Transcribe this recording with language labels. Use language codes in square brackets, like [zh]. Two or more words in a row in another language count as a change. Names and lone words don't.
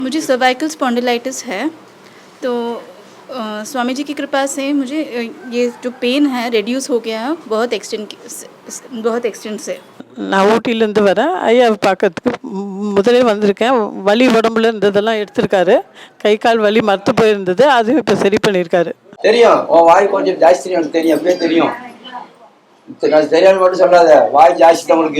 [hi] मुझे [en] cervical spondylitis [hi] है। तो स्वामी जी की कृपा से मुझे ये जो पेन है रिड्यूस हो गया है बहुत एक्सटेंट से। [ta] நான் ஊட்டியிலேருந்து வரேன். ஐயாவை பார்க்கறதுக்கு முதலே வந்திருக்கேன். வலி உடம்புல இருந்ததெல்லாம் எடுத்திருக்காரு. கை கால் வலி மரத்து போயிருந்தது, அதுவும் இப்போ சரி பண்ணியிருக்காரு. தெரியும், உன் வாய் கொஞ்சம் ஜாஸ்தி எனக்கு தெரியும், அப்படியே தெரியும். தெரியாமல் மட்டும் சொல்லாத, வாய் ஜாஸ்தி தான் உங்களுக்கு.